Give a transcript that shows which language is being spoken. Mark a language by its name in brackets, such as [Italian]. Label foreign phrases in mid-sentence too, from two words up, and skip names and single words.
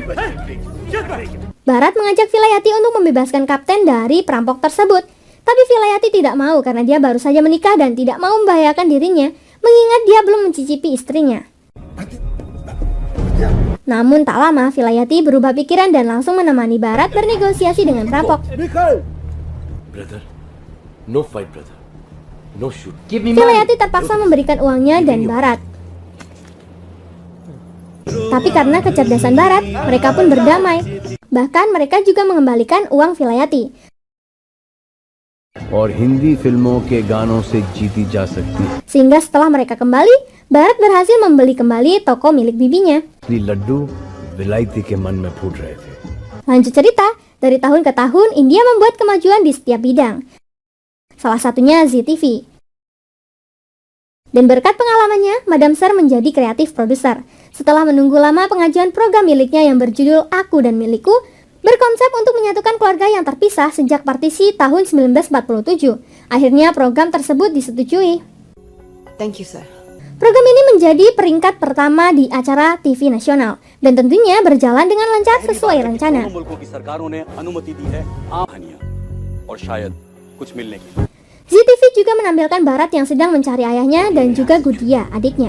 [Indonesian] Barat mengajak Vilayati untuk membebaskan kapten dari perampok tersebut. Tapi Vilayati tidak mau karena dia baru saja menikah dan tidak mau membahayakan dirinya, mengingat dia belum mencicipi istrinya. Namun tak lama, Vilayati berubah pikiran dan langsung menemani Barat bernegosiasi dengan perampok. [English] Brother, no fight, brother. No shoot. [Indonesian] Vilayati terpaksa memberikan uangnya dan Barat. Tapi karena kecerdasan Barat, mereka pun berdamai. Bahkan mereka juga mengembalikan uang Vilayati. [Hindi] और हिंदी फिल्मों के गानों से जीती जा सकती है। [Indonesian] Sehingga setelah mereka kembali, Barat berhasil membeli kembali toko milik bibinya. [Hindi] लड्डू विलायती के मन में फूट रहे थे। [Indonesian] Lanjut cerita, dari tahun ke tahun India membuat kemajuan di setiap bidang. Salah satunya ZTV. Dan berkat pengalamannya, Madam Ser menjadi kreatif produser. Setelah menunggu lama pengajuan program miliknya yang berjudul Aku dan Milikku, berkonsep untuk menyatukan keluarga yang terpisah sejak partisi tahun 1947. Akhirnya program tersebut disetujui. [English] Thank you, sir. [Indonesian] Program ini menjadi peringkat pertama di acara TV nasional dan tentunya berjalan dengan lancar sesuai rencana. ZTV juga menampilkan Barat yang sedang mencari ayahnya dan juga Gudia, adiknya.